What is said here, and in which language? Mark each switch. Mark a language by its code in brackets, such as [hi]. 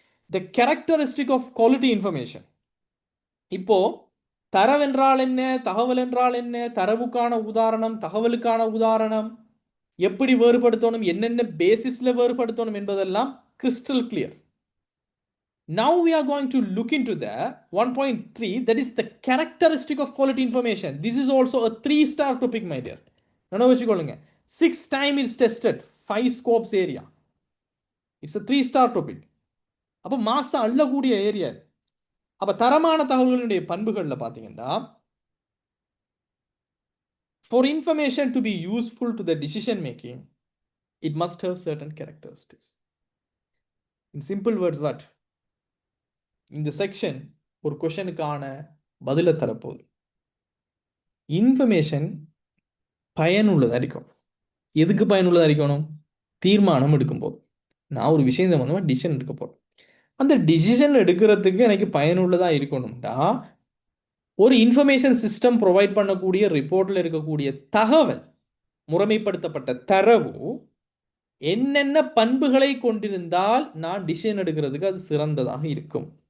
[en] The characteristic of quality information. [ta] இப்போ தரவென்றால் என்ன, தகவல் என்றால் என்ன, தரவுக்கான உதாரணம், தகவலுக்கான உதாரணம், எப்படி வேறுபடுத்தணும், என்னென்ன பேசிஸ்ல வேறுபடுத்தணும் என்பதெல்லாம் crystal clear. [en] Now we are going to look into the 1.3, that is the characteristic of quality information. This is also a 3-star topic, my dear. [ta] நினைவு வச்சுக்கொள்ளுங்க. [en] 6 times it's tested, 5 scopes area. It's a 3-star topic. [ta] அப்போ marks அள்ளக்கூடிய area. அப்போ தரமான தகவல்களுடைய பண்புகளில் பார்த்தீங்கன்னா, [en] for information to be useful to the decision making, it must have certain characteristics. In simple words, what? [ta] இந்த section ஒரு கொஷனுக்கான பதிலை தரப்போகுது. இன்ஃபர்மேஷன் பயனுள்ளதாக இருக்கணும். எதுக்கு பயனுள்ளதாக இருக்கணும்? தீர்மானம் எடுக்கும்போது. நான் ஒரு விஷயம் சம்பந்தமாக டிசிஷன் எடுக்க போகிறேன். அந்த டிசிஷன் எடுக்கிறதுக்கு எனக்கு பயனுள்ளதாக இருக்கணும்னா ஒரு இன்ஃபர்மேஷன் சிஸ்டம் ப்ரொவைட் பண்ணக்கூடிய ரிப்போர்ட்டில் இருக்கக்கூடிய தகவல், முறைமைப்படுத்தப்பட்ட தரவு என்னென்ன பண்புகளை கொண்டிருந்தால் நான் டிசிஷன் எடுக்கிறதுக்கு அது சிறந்ததாக இருக்கும்.